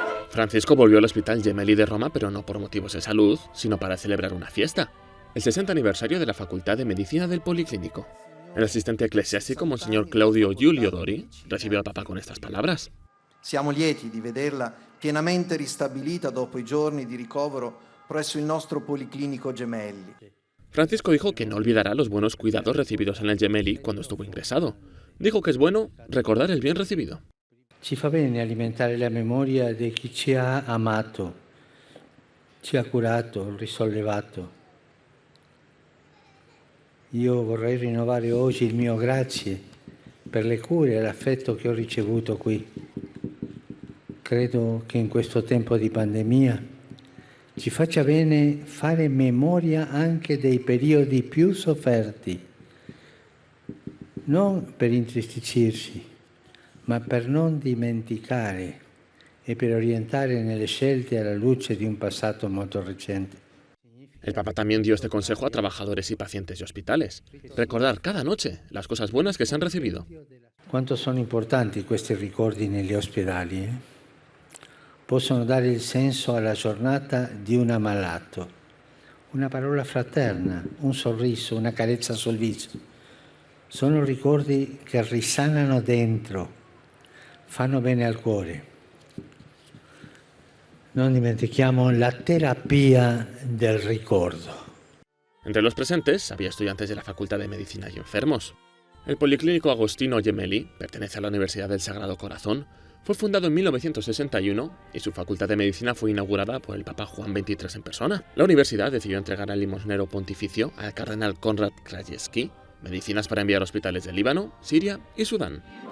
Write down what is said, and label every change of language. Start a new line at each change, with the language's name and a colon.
Spanish: Francisco volvió al Hospital Gemelli de Roma, pero no por motivos de salud, sino para celebrar una fiesta, el 60 aniversario de la Facultad de Medicina del Policlínico. El asistente eclesiástico, Monseñor Claudio Giulio Dori, recibió al Papa con estas palabras.
Italian: Siamo lieti di vederla pienamente ristabilita dopo i giorni di ricovero presso il nostro Policlinico Gemelli.
Spanish: Francisco dijo que no olvidará los buenos cuidados recibidos en el Gemelli cuando estuvo ingresado. Dijo que es bueno recordar el bien recibido.
Italian: Ci fa bene alimentare la memoria di chi ci ha amato, ci ha curato, risollevato. Io vorrei rinnovare oggi il mio grazie per le cure e l'affetto che ho ricevuto qui. Credo che in questo tempo di pandemia ci faccia bene fare memoria anche dei periodi più sofferti, non per intristirci, ma per non dimenticare e per orientare nelle scelte alla luce di un passato molto recente.
Spanish: El Papa también dio este consejo a trabajadores y pacientes de hospitales. Recordar cada noche las cosas buenas que se han recibido.
Italian: Quanto sono importanti questi ricordi negli ospedali, Possono dare il senso alla giornata di un ammalato. Una parola fraterna, un sorriso, una carezza sul viso. Sono ricordi che risanano dentro, fanno bene al cuore. Non dimentichiamo la terapia del ricordo.
Spanish: Entre los presentes había estudiantes de la Facultad de Medicina y enfermos. El Policlínico Agostino Gemelli pertenece a la Universidad del Sagrado Corazón. Fue fundado en 1961 y su Facultad de Medicina fue inaugurada por el Papa Juan XXIII en persona. La universidad decidió entregar al limosnero pontificio, al cardenal Konrad Krajewski, medicinas para enviar a hospitales de Líbano, Siria y Sudán.